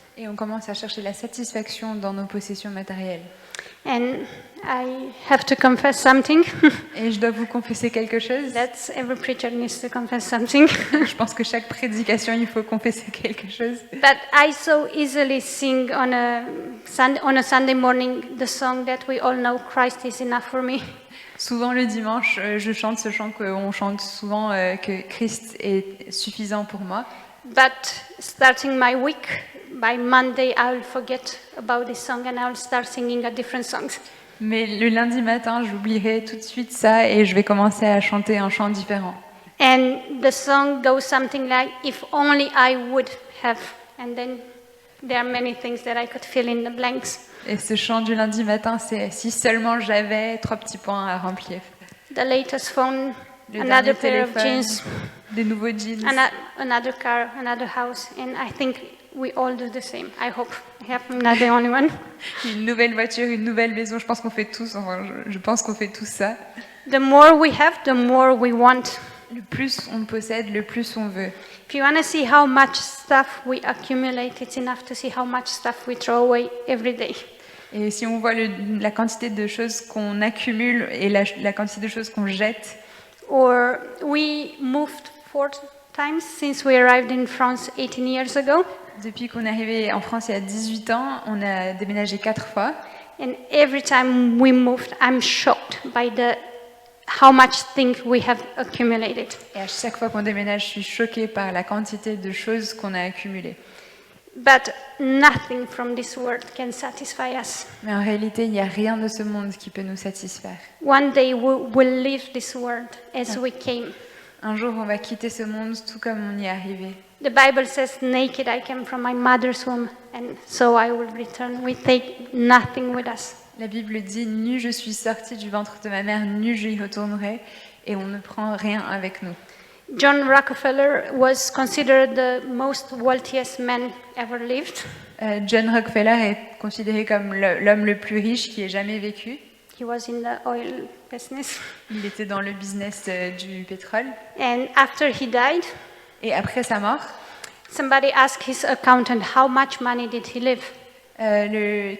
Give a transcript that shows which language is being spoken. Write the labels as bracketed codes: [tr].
[fr] Et on commence à chercher la satisfaction dans nos possessions matérielles. [en] And I have to confess something. [fr] Et je dois vous confesser quelque chose. [en] That's every preacher needs to confess something. [fr] Je pense que chaque prédication, il faut confesser quelque chose. [en] But I so easily sing on a Sunday morning the song that we all know, Christ is enough for me. [fr] Souvent le dimanche, je chante ce chant qu'on chante souvent, que Christ est suffisant pour moi. [en] But starting my week, by Monday I'll forget about this song and I'll start singing a different songs. [fr] Mais le lundi matin, j'oublierai tout de suite ça et je vais commencer à chanter un chant différent. [en] And the song goes something like, if only I would have, and then there are many things that I could fill in the blanks. [fr] Et ce chant du lundi matin, c'est si seulement j'avais 3 petits points à remplir. [en] The latest phone, [fr] Le [en] another pair of [fr] téléphone, [en] jeans, [fr] des nouveaux jeans. [en] another car, another house, and I think we all do the same. I hope I'm not the only one. [fr] Une nouvelle voiture, une nouvelle maison. Je pense qu'on fait tous, enfin, je pense qu'on fait tous ça. [en] The more we have, the more we want. [fr] Le plus on possède, le plus on veut. [en] If you want to see how much stuff we accumulate, it's enough to see how much stuff we throw away every day. [fr] Et si on voit la quantité de choses qu'on accumule et la quantité de choses qu'on jette, [en] Or we moved 4 times since we arrived in France 18 years ago. [fr] depuis qu'on est arrivé en France il y a 18 ans, on a déménagé 4 fois. [en] And every time we moved, I'm shocked by how much things we have accumulated. [fr] Et à chaque fois qu'on déménage, je suis choquée par la quantité de choses qu'on a accumulées. [en] But nothing from this world can satisfy us. [fr] Mais en réalité, il n'y a rien de ce monde qui peut nous satisfaire. [en] One day we will leave this world as we came. [fr] Un jour, on va quitter ce monde tout comme on y est arrivé. [en] The Bible says, naked I came from my mother's womb, and so I will return. We take nothing with us. [fr] La Bible dit, nu je suis sortie du ventre de ma mère, nu j'y retournerai, et on ne prend rien avec nous. [en] John Rockefeller was considered the most wealthiest man ever lived. [fr] John Rockefeller est considéré comme l'homme le plus riche qui ait jamais vécu. [en] He was in the oil business. [fr] Il était dans le business du pétrole. [en] And after he died, [fr] Et après sa mort, [en] somebody asked his accountant how much money did he leave.